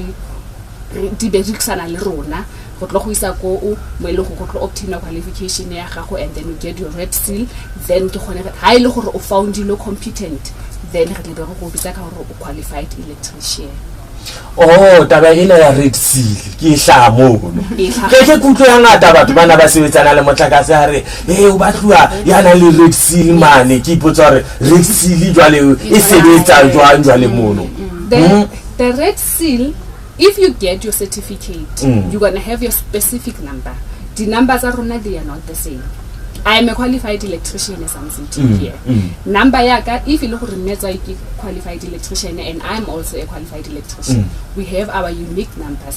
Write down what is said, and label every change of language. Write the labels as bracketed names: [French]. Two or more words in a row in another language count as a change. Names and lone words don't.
[Tswana] di berekisana le rona go tlo go isa go mo ile go tlo [English] obtain qualification [Tswana] ya gago [English] and then you get your red seal [Tswana] then ke gone ha ile gore o [English] found you competent [Tswana] then re le go bitsa ka gore o [English] qualified electrician [Southern Sotho] Oh, taba ena ya [English] red seal [Southern Sotho] ke hla mono ke kutlo ya ngata batho bana ba sebetsana le motlakase ha re o batlwa yana le [English] red seal [Southern Sotho] mane ke ipotsa re [English] red seal [Southern Sotho] jwale e sebetsa jwale mono. [English] The red seal, if you get your certificate, you're going to have your specific number. The numbers are they are not the same. I am a qualified electrician as I'm sitting here. Number yaga, if you look at qualified electrician and I'm also a qualified electrician, we have our unique numbers.